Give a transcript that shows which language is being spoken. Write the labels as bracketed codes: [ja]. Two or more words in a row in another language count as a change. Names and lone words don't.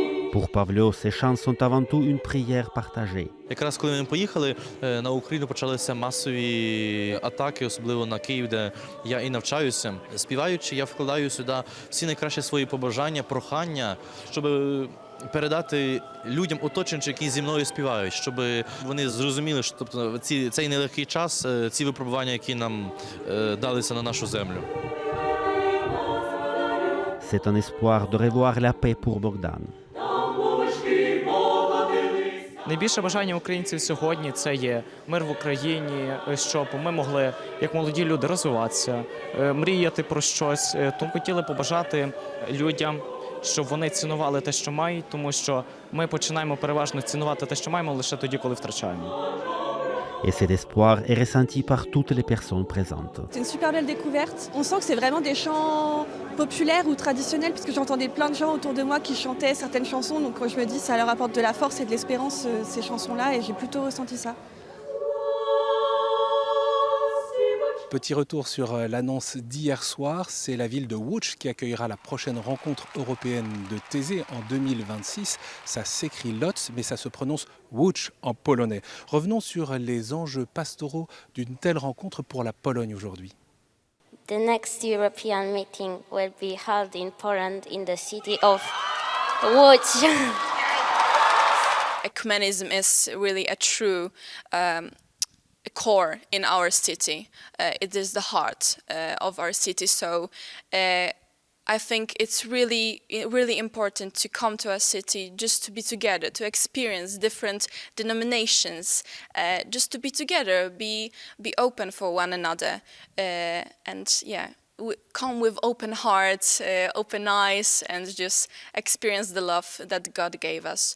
[fr] Pour Pavlo, ces chants sont avant tout une prière partagée. [uk] Якраз коли ми поїхали, на Україну почалися масові атаки, особливо на Київ, де я і навчаюся. Співаючи, я вкладаю сюди всі найкращі свої побажання, прохання, щоб передати людям оточенцям, які зі мною співають, щоб вони зрозуміли, що тобто, цей нелегкий час, ці випробування, які нам далися на нашу землю. [fr] C'est un espoir de revoir la paix pour Bogdan. [uk] Найбільше бажання українців сьогодні – це є мир в Україні, щоб ми могли, як молоді люди, розвиватися, мріяти про щось. Тому хотіли побажати людям, щоб вони цінували те, що мають, тому що ми починаємо переважно цінувати те, що маємо, лише тоді, коли втрачаємо. [fr] Et cet espoir est ressenti par toutes les personnes présentes. C'est une super belle découverte. On sent que c'est vraiment des chants populaires ou traditionnels, puisque j'entendais plein de gens autour de moi qui chantaient certaines chansons. Donc je me dis ça leur apporte de la force et de l'espérance, ces chansons-là, et j'ai plutôt ressenti ça. Petit retour sur l'annonce d'hier soir, c'est la ville de Łódź qui accueillera la prochaine rencontre européenne de Thésée en 2026. Ça s'écrit Łódź, mais ça se prononce Łódź en polonais. Revenons sur les enjeux pastoraux d'une telle rencontre pour la Pologne aujourd'hui. [en] The next European meeting will be held in Poland in the city of Łódź. Ecumenism is really a true core in our city. It is the heart of our city. So I think it's really important to come to our city just to be together, to experience different denominations, just to be together, be open for one another, and yeah, come with open hearts, open eyes, and just experience the love that God gave us.